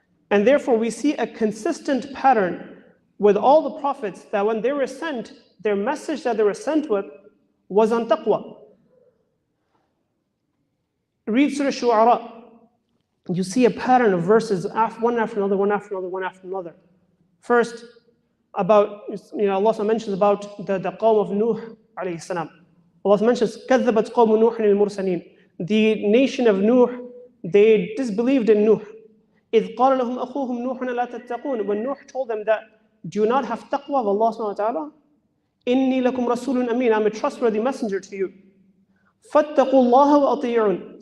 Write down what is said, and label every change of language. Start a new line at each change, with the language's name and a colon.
English: And therefore we see a consistent pattern with all the prophets that when they were sent, their message that they were sent with was on taqwa. Read Surah Shu'ara. You see a pattern of verses, one after another, one after another, one after another. First, about, Allah mentions about the qawm of Nuh alayhi salam. Allah mentions,
Arabic: كَذَّبَتْ قَوْمُ نُوحٍ الْمُرْسَلِينَ.
English: The nation of Nuh, they disbelieved in Nuh.
Arabic: إِذْ قَالَ لَهُمْ أَخُوهُمْ نُوحٌ لَا تَتَّقُونَ.
English: When Nuh told them that, do you not have taqwa of Allah subhanahu wa ta'ala?
Arabic: إِنِّي لَكُمْ رَسُولٌ أَمِينٌ.
English: I'm a trustworthy messenger to you.
Arabic: فَاتَّقُوا اللَّهَ وَأَطِيعُونَ.